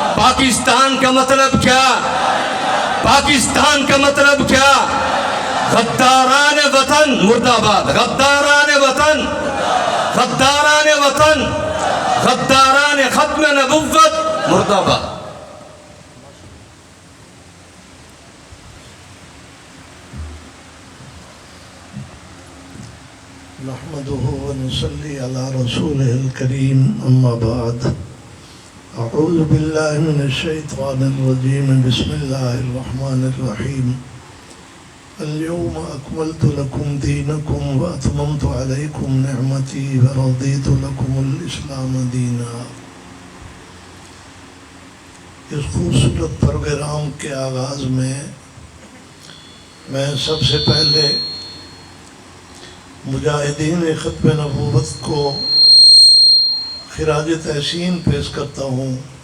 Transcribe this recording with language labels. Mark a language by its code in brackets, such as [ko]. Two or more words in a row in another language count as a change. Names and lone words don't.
[ur] پاکستان کا مطلب کیا؟ پاکستان کا مطلب کیا؟ غداران وطن مرد آباد، غداران وطن، غداران وطن، غداران ختم نبوت مرد آباد۔ [ar] نحمده ونصلي على رسوله الكريم أما بعد أعوذ بالله من الشيطان الرجيم بسم الله الرحمن الرحيم اليوم أكملت لكم دينكم وأتممت عليكم نعمتي ورضيت لكم الإسلام دينا۔ [ur] اس خوبصورت پروگرام کے آغاز میں سب سے پہلے مجاہدین ختم نبوت کو خراج تحسین پیش کرتا ہوں،